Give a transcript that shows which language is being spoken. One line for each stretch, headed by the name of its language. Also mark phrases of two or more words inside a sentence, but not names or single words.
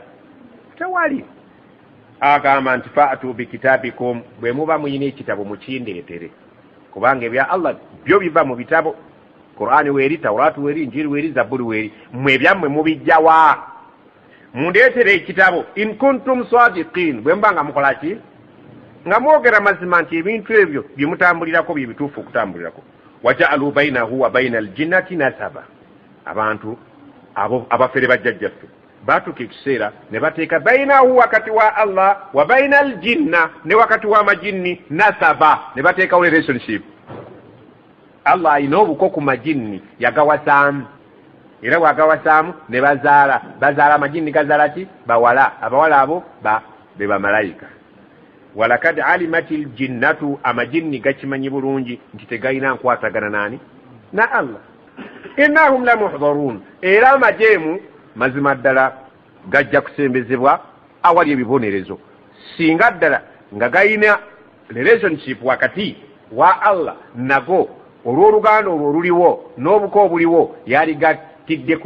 Ganda: Tewali. Agamba nti
Arabic: فأتوا بكتابكم,
Ganda: bwe muba muyina ekitabo mukindeetere, kubanga ebya Allah byo biva mu bitabo. Qur'ani weeri, Tawraatu weeri, Injiri weeri, Zaburi weeri, mmwe ebyammwe mubijjawa? Mundeetere ekitabo
Arabic: إن كنتم صادقين,
Ganda: bwe mba nga mukola ki? Nga mwogera mazima nti ebintu ebyo bye mutambulirako bye bituufu okutambulirako.
Arabic: وجعلوا بينه وبين الجنة نسبا,
Ganda: abantu abo abafere bajjajjaffe baatuka ekiseera ne bateeka bainahu wakati wa Allah
Arabic: وبين الجنة,
Ganda: ne wakati wa majinni nasaba, ne bateekawo relationship. Allah alina obuko ku majinni yagawasaamu, era bwagawasaamu ne bazaala amajinni gazaala ki? Bawala. Abawala abo be bamalayika.
Arabic: ولقد علمت الجنة
Ganda: amajinni gakimanyi bulungi nti tegayina nkwatagana nani na Allah
Arabic: إنهم لمحضرون
Ganda: era amajeemu mazima ddala gajja kusembezebwa awali ebibonerezo singa ddala nga gayina relationship wakati wa Allah nago olw'oluganda olwo oluliwo n'obuko obuliwo yali gatidde ku